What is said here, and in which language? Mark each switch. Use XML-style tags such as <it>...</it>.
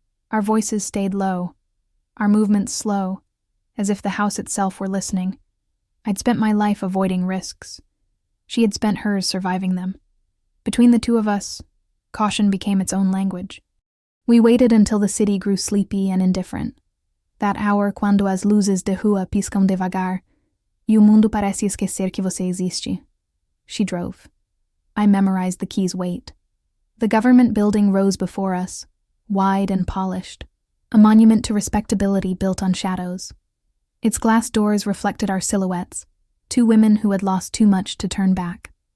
<en>Our voices stayed low, our movements slow, as if the house itself were listening. I'd spent my life avoiding risks. She had spent hers surviving them. Between the two of us, caution became its own language. We waited until the city grew sleepy and indifferent. That hour</en> <pt>quando as luzes de rua piscam devagar, e o mundo parece esquecer que você existe.</pt> <en>She drove. I memorized the key's weight. The government building rose before us, wide and polished, a monument to respectability built on shadows. Its glass doors reflected our silhouettes, two women who had lost too much to turn back.</en>